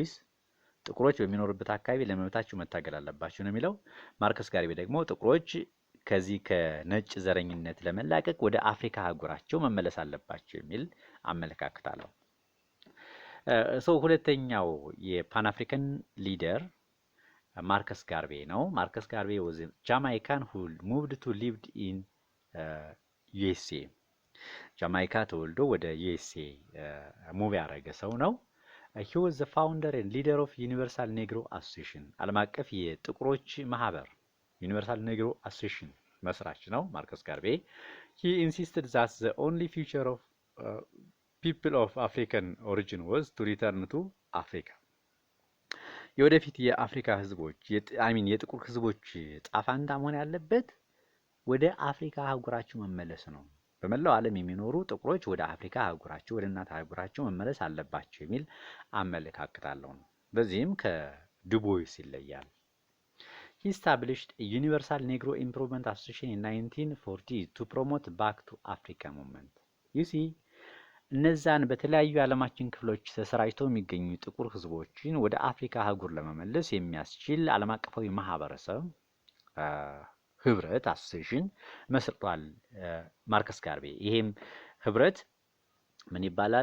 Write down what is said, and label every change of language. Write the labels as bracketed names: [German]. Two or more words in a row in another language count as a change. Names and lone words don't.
[Amharic] ጥቁሮች በሚኖሩበት አካባቢ ለመብታቸው መታገል አለባቸው ነው የሚለው። ማርከስ ጋርቬ ደግሞ ጥቁሮች ከዚህ ከነጭ ዘረኝነት ለመላቀቅ ወደ አፍሪካ አህጉራቸው መመለስ አለባቸው የሚል አመለካከት አለው። ሁለተኛው የፓን አፍሪካን ሊደር ማርከስ ጋርቬ ነው። ማርከስ ጋርቬ [English] was a Jamaican who moved to lived in USA [Amharic] ጃማይካ ተወልዶ ወደ ዩኤስኤ ሙቭ ያደረገ ሰው ነው። [English] he was the founder and leader of Universal Negro Association [Amharic] ዓለም አቀፍ የጥቁሮች ማህበር ዩኒቨርሳል ኔግሮ አሶሲዬሽን መስራች ነው ማርከስ ጋርቬ። [English] he insisted that the only future of people of African origin was to return to Africa [Amharic] የወደፊት የአፍሪካ ህዝቦች የጥቁር ህዝቦች ጣፋንታ መሆን ያለበት ወደ አፍሪካ አህጉራቸው መመለስ ነው። በመላው ዓለም የሚኖሩ ጥቁሮች ወደ አፍሪካ አህጉራቸው ወደ እናት አህጉራቸው መመለስ አለባቸው የሚል አመለካከት አለው ነው። በዚህም ከዱቦይስ ይለያል። [English] he established a Universal Negro Improvement Association in 1940 to promote back to Africa movement you see [Amharic] እነዛን በተለያዩ የዓለማችን ክፍሎች ተሰራጭተው የሚገኙ ጥቁር ህዝቦችን ወደ አፍሪካ አህጉር ለመመለስ የሚያስችል ዓለም አቀፋዊ ማህበረሰብ ህብረት አሶሲዬሽን መስርቷል ማርከስ ጋርቬ። ይሄም ህብረት ምን ይባላል?